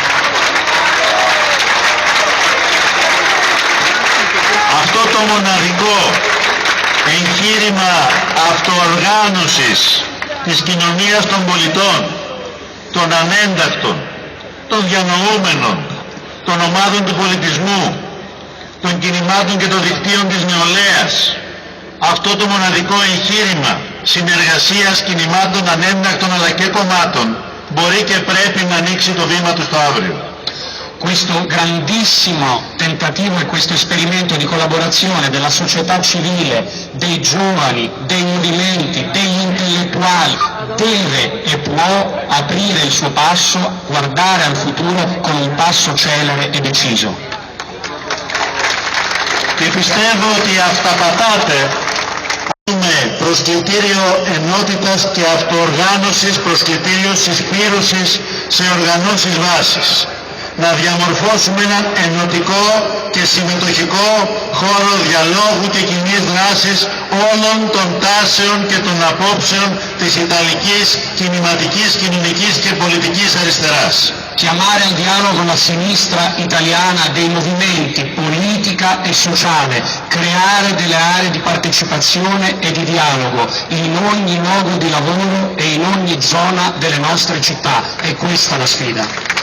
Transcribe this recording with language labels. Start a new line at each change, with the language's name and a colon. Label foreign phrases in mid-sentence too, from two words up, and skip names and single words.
Greek: Αυτό το μοναδικό εγχείρημα αυτοοργάνωσης της κοινωνίας των πολιτών, των ανέντακτων, των διανοούμενων, των ομάδων του πολιτισμού, των κινημάτων και των δικτύων της νεολαίας, αυτό το μοναδικό εγχείρημα συνεργασίας κινημάτων ανέντακτων αλλά και κομμάτων μπορεί και πρέπει να ανοίξει το βήμα του στο αύριο.
Italian: Questo grandissimo tentativo e questo esperimento di collaborazione della società civile, dei giovani, dei movimenti, degli intellettuali deve e può aprire il suo passo, guardare al futuro con un passo celere e deciso.
Greek: Και πιστεύω ότι αυταπατάτε προσκλητήριο ενότητας και αυτοοργάνωσης, προσκλητήριο συσπήρωσης σε οργανώσεις βάσης. Να διαμορφώσουμε έναν ενωτικό και συμμετοχικό χώρο διαλόγου και κοινής δράσης όλων των τάσεων και των απόψεων της Ιταλικής κινηματικής, κοινωνικής και πολιτικής αριστεράς.
Italian: Chiamare al dialogo la sinistra italiana dei movimenti, politica e sociale, creare delle aree di partecipazione e di dialogo in ogni luogo di lavoro e in ogni zona delle nostre città. È questa la sfida.